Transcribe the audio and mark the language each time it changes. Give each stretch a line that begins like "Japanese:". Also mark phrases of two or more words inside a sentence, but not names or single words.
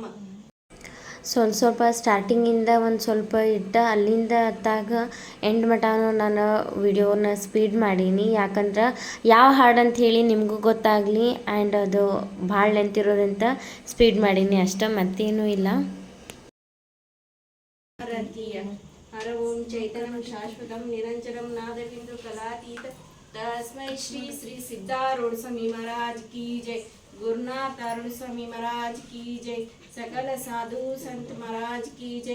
Kannada: ಸ್ವಲ್ಪ ಸ್ಟಾರ್ಟಿಂಗಿಂದ ಒಂದು ಸ್ವಲ್ಪ ಇಟ್ಟ ಅಲ್ಲಿಂದ ಅತ್ತಾಗ ಎಂಡ್ ಮಟನೂ ನಾನು ವಿಡಿಯೋನ ಸ್ಪೀಡ್ ಮಾಡೀನಿ, ಯಾಕಂದ್ರೆ ಯಾವ ಹಾಡು ಅಂತ ಹೇಳಿ ನಿಮಗೂ ಗೊತ್ತಾಗಲಿ ಆ್ಯಂಡ್ ಅದು ಭಾಳ ಲೆಂತ್ ಇರೋದಂತ ಸ್ಪೀಡ್ ಮಾಡೀನಿ ಅಷ್ಟೇ, ಮತ್ತೇನೂ ಇಲ್ಲ.
Sanskrit: ಹರ ಓಂ ಚೈತನ್ಯಂ ಶಾಶ್ವತಂ ನಿರಂಜನಂ ನಾದಬಿಂದು ಕಲಾತೀತ तस्मै श्री
Hindi: श्री सिद्धारूढ़ स्वामी महाराज की जय। गुरुनाथ अरुण स्वामी महाराज की जय। सकल साधु संत महाराज की जय।